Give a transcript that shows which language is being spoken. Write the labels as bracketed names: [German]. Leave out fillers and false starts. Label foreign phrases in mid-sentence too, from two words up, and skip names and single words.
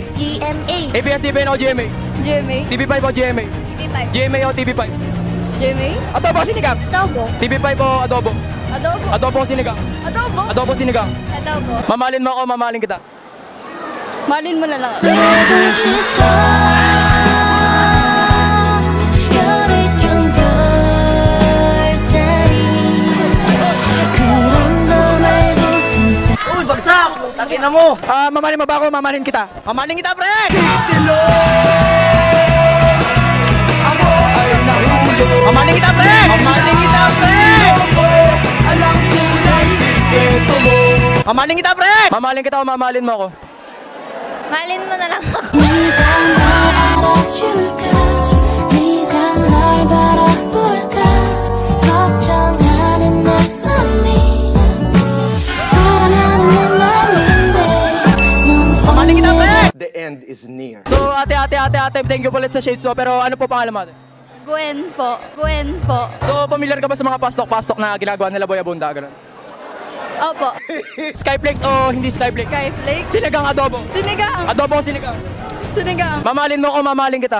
[Filipino] GMA. ABS-CBN o GMA? GMA. TV5 o GMA? TV5. GMA o TV5? GMA. Adobo, sinigang. Adobo. TV5 o Adobo? Adobo. Adobo o sinigang? Adobo. Adobo o sinigang? Adobo. Mamahalin mo ako, mamahalin kita. Malin mo na lang. [Korean] 보고 싶어 혈액형 별자리 그런 거 말고 진짜 [Filipino] Mamahalin mo ba ako? Mamahalin kita. Mamahalin kita, pre! Mamahalin kita, pre! Mamahalin kita, pre! Mamahalin kita, pre! Mamahalin kita o mamahalin mo ako? Malin mo na lang ako. [Korean] 네가 날 알아줄까 네가 날 바라볼까 걱정하는 내 맘이 사랑하는 내 맘인데 넌 [Filipino] Mamahalin kita, pre! [English] The end is near. [Filipino] So, ate, [English] thank you [Filipino] ulit sa Shades So. Pero ano po pangalan mo, ate? Gwen po. Gwen po. So, familiar ka ba sa mga pastok-pastok na ginagawa nila Boy Abunda? Ganun. Opo. Skyflex o hindi Skyflex? Skyflake. Sinigang adobo. Sinigang. Adobo o sinigang? Sinigang. Mamahalin mo ako, mamahalin kita.